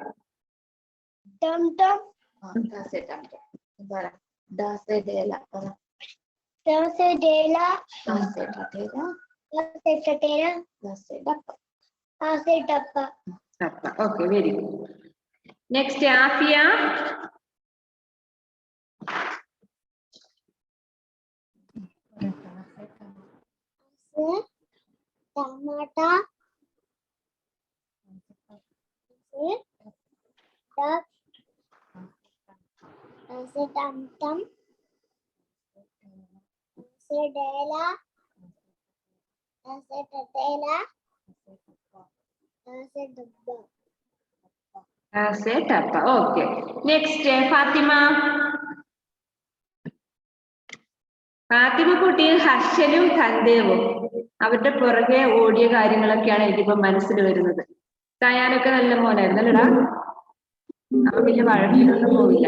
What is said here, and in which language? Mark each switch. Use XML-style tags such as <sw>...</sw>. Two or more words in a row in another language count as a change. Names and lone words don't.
<en>okay, very good. നെക്സ്റ്റ് ആഫിയ.</en> <hi>टमाटर ऐसे टमटम ऐसे डेला ऐसे टटेला ऐसे डब्बा.</hi> <en>ടപ്പ. okay, next Fatima.</en> <ml>ഫാത്തിമ കുട്ടിയും ഹർഷലും സന്ദേവും അവരുടെ പുറകെ ഓടിയ കാര്യങ്ങളൊക്കെയാണ് എനിക്കിപ്പോ മനസ്സിൽ വരുന്നത്. സയാനൊക്കെ നല്ല മോനായിരുന്നു അല്ലടാ. അവൻ വലിയ വഴക്കിലൊന്നും പോവില്ല.</ml>